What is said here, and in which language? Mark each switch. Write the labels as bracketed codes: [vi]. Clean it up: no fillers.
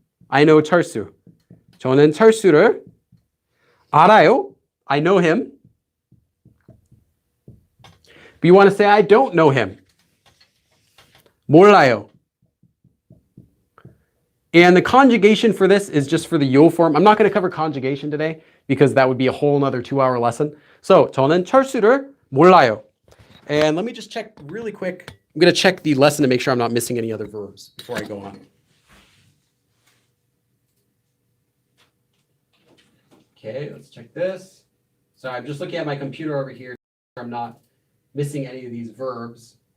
[en] I know 철수. [ko] 저는 철수를 알아요. [en] I know him. But you want to say I don't know him. [ko] 몰라요. [en] And the conjugation for this is just for the yo form. I'm not going to cover conjugation today because that would be a whole nother 2-hour lesson. So [ko] 저는 철수를 몰라요. [en] And let me just check really quick. I'm going to check the lesson to make sure I'm not missing any other verbs before I go on. Okay, let's check this. So I'm just looking at my computer over here. I'm not missing any of these verbs.